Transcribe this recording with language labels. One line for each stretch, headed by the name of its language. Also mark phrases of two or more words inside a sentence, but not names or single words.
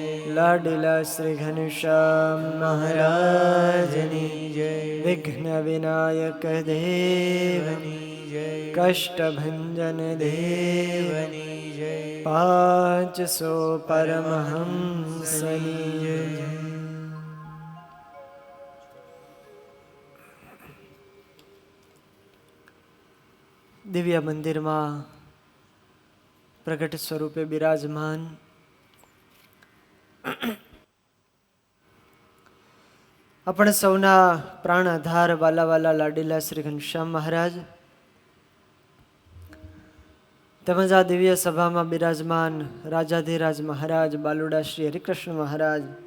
Gujarati: લાડીલા શ્રી ઘનશ્યામ મહારાજની જય। વિઘ્ન વિનાયક દેવની જય। કષ્ટભંજન દેવની જય। 500 પરમહંસની જય। દિવ્ય મંદિરમાં પ્રગટ સ્વરૂપે બિરાજમાન આપણે સૌના પ્રાણ આધાર વાલા વાલા લાડીલા શ્રી ઘનશ્યામ મહારાજ તેમજ આ દિવ્ય સભામાં બિરાજમાન રાજાધિરાજ મહારાજ બાલુડા શ્રી હરિકૃષ્ણ મહારાજ,